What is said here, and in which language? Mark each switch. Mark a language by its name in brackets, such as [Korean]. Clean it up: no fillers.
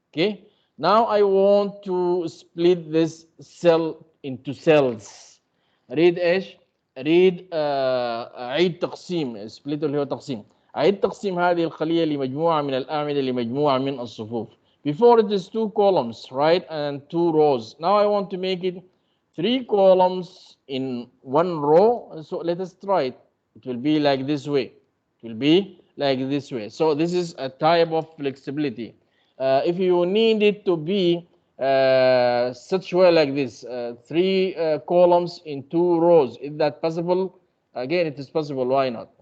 [English] Okay, now I want to split this cell into cells. [Arabic] read ايش؟ read عيد تقسيم. split اللي هو تقسيم. عيد تقسيم هذه الخلية لمجموعة من الأعمدة لمجموعة من الصفوف. [English] Before it is two columns, right, and two rows. Now I want to make it 3 columns in 1 row. So let us try it. It will be like this way. It will be like this way. So this is a type of flexibility. If you need it to be such way like this, 3 columns in 2 rows, is that possible? Again, it is possible. Why not?